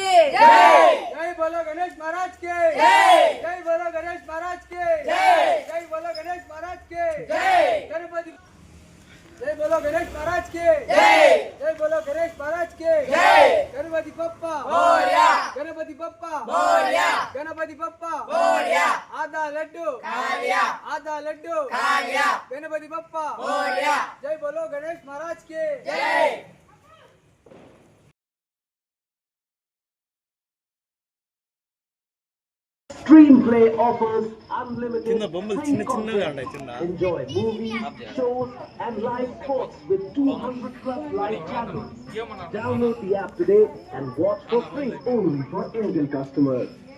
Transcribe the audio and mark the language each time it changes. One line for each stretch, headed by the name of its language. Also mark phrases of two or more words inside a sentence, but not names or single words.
Hindi: जय बोलो गणेश महाराज के जय बोलो गणेश महाराज के जय बोलो गणेश महाराज के गणपति जय बोलो गणेश महाराज के जय बोलो गणेश महाराज के
Marathi: गणपति बप्पा मोरया, गणपति बप्पा मोरया, गणपति बप्पा मोरया,
Hindi: आधा लड्डू खा लिया, आधा लड्डू खा लिया,
Marathi: गणपति बप्पा मोरया,
Hindi: जय बोलो गणेश महाराज के जय।
English: Screenplay offers unlimited free content. Enjoy movies, shows, and live sports with 200 plus live channels. Download the app today and watch for free only for Indian customers.